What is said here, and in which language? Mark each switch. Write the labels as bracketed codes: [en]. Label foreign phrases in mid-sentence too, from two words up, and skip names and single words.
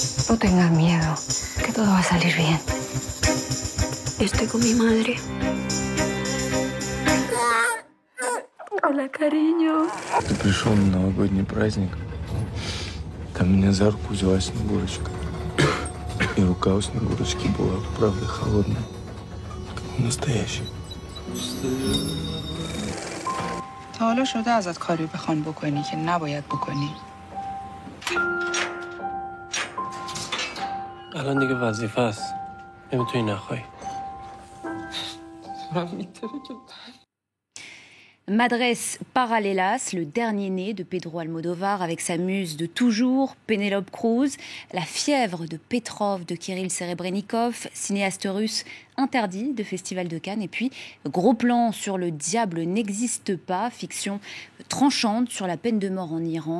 [es] No tengas miedo, que todo va a salir bien. Estoy con mi madre. Hola, cariño. [ru] Ты пришел на новогодний праздник. Там меня за руку взяла Снегурочка. И рука у Снегурочки была, правда, холодная. Как настоящая. [fa] تا حالا شده ازت کاری بخوان بکنی که نباید بکنی؟ الان دیگه وظیفه است. نمیتونی نخوای. [fr] Madres Paralelas, le dernier né de Pedro Almodóvar avec sa muse de toujours, Penélope Cruz, La fièvre de Petrov de Kirill Serebrennikov, cinéaste russe interdit de Festival de Cannes, et puis gros plan sur Le diable n'existe pas, fiction tranchante sur la peine de mort en Iran.